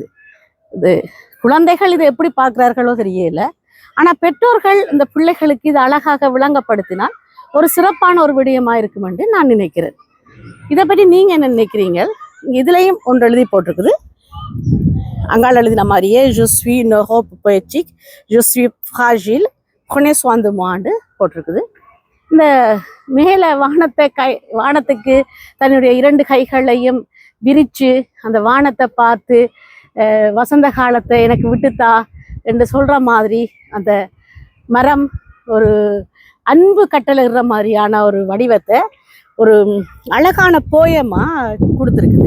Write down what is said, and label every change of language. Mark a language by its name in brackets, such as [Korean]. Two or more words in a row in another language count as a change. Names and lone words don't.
[Tamil] இது குழந்தைகள் இதை எப்படி பார்க்குறார்களோ தெரியல. ஆனா பெற்றோர்கள் இந்த பிள்ளைகளுக்கு இது அழகாக விளங்கப்படுத்தினால் ஒரு சிறப்பான ஒரு விடயமா இருக்கும் என்று நான் நினைக்கிறேன். இதை பற்றி நீங்க என்ன நினைக்கிறீங்க? இதுலயும் ஒன்று எழுதி போட்டிருக்குது, அங்காள் எழுதின மாதிரியே [French] je suis une robe poétique, je suis fragile, prenez soin de moi [Tamil] போட்டிருக்குது. இந்த மேலே வானத்துக்கு தன்னுடைய 2 கைகளையும் விரித்து அந்த வானத்தை பார்த்து வசந்த காலத்தை எனக்கு விட்டுத்தா என்று சொல்கிற மாதிரி அந்த மரம் ஒரு அன்பு கட்டளையிடுற மாதிரியான ஒரு வடிவத்தை ஒரு அழகான போயமாக கொடுத்துருக்குது.